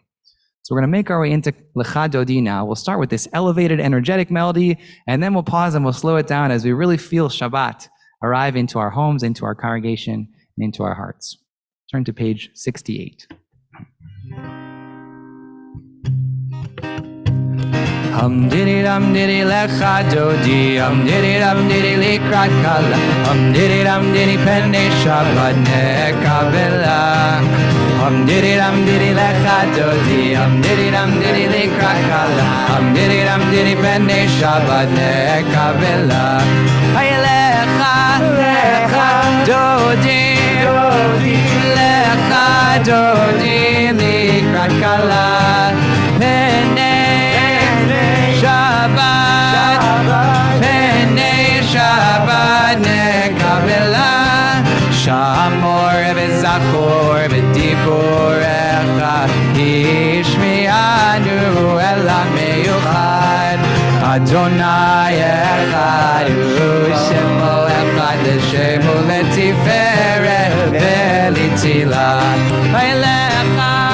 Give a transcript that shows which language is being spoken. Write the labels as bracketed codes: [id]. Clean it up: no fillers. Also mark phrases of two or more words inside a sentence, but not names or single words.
[en] So we're going to make our way into Lecha Dodi now. We'll start with this elevated, energetic melody, and then we'll pause and we'll slow it down as we really feel Shabbat arrive into our homes, into our congregation, and into our hearts. Turn to page 68. Hum diddy dum diddy [he] לכה דודי, hum diddy dum diddy לקראת כלה, hum diddy dum diddy פני שבת נקבלה. Hum diddy dum diddy לכה דודי, hum diddy dum diddy לקראת כלה, hum diddy dum diddy פני שבת נקבלה. היי לכה לכה דודי לכה דודי לקראת כלה פני שבת פני שבת נקבלה שמור וזכור בדיבור אחד השמיענו אל המיוחד ה' אחד ושמו אחד, לשמו לתפארת ולתהלה ולכה